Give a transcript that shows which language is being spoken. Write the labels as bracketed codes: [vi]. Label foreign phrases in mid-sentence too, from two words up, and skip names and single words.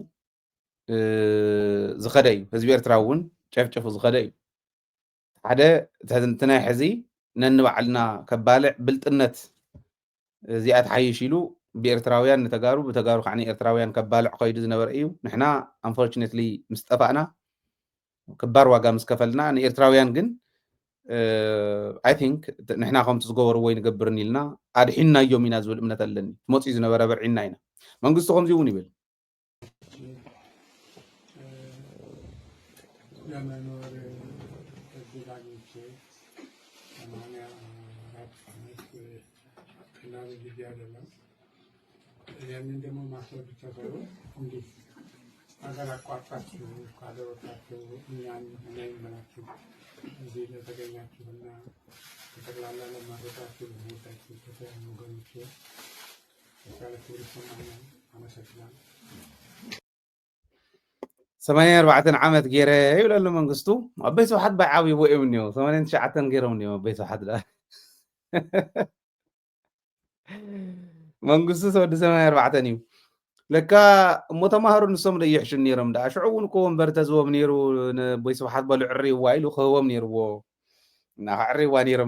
[ti] ዝኸደ እዩ ህዝቢ ኤርትራ እውን ጨፍጭፉ ዝኸደ እዩ ሓደ እቲ ናይ ሕዚ ነንባዕልና ከባልዕ ብልጥነት እዚኣ ተሓይሽ ኢሉ ብኤርትራውያን ንተጋሩ ብተጋሩ ከዓ ኤርትራውያን ከባልዕ ከይዱ ዝነበረ እዩ ንሕና አንፎርቹኔትሊ ምስ ጠፋእና ክባር ዋጋ ምስ ከፈልና ንኤርትራውያን ግን [en] I think [ti] ንሕና ከምቲ ዝገበርዎ ይንገብርን ኢልና ኣድሒናዮም ኢና ዝብል እምነት ኣለኒ መፅኡ ዝነበረ በርዒና ኢና መንግስቲ ከምዚ እውን ይብል [am] ለመኖር እዚህ አግኝቼ 84 ዓመት ቀላል ጊዜ አይደለም። ያንን ደግሞ ማሰብ ብቻ ሳይሆን እንዲህ ሀገር አቋርጣችሁ ከሀገር ወጥታችሁ እኛን መላችሁ እዚህ ለተገኛችሁና በጠቅላላ ለማድረጋችሁ ለመወዳችሁ ከተለያዩ ወገኖች የተሻለ ክብር ይሰማኛል። አመሰግናለሁ። [ti] 84 ዓመት ገይረ ይብለሉ መንግስቱ ኣበይ ስብሓት ባይ ዓብይዎ እዮም እኒኦ 89 ገይሮም እኒኦ ኣበይ ስብሓት መንግስቱ ተወዲ 84 እዩ ለካ እሞ ተማሃሩ ንሶም ለይሕሹ ነይሮም ዳ ሽዑ እውን እኮ ወንበር ተዝቦም ነይሩ ንቦይ ስብሓት በሉ ዕርይዋ ኢሉ ክህቦም ነይርዎ እናዕርይዋ ነይሮም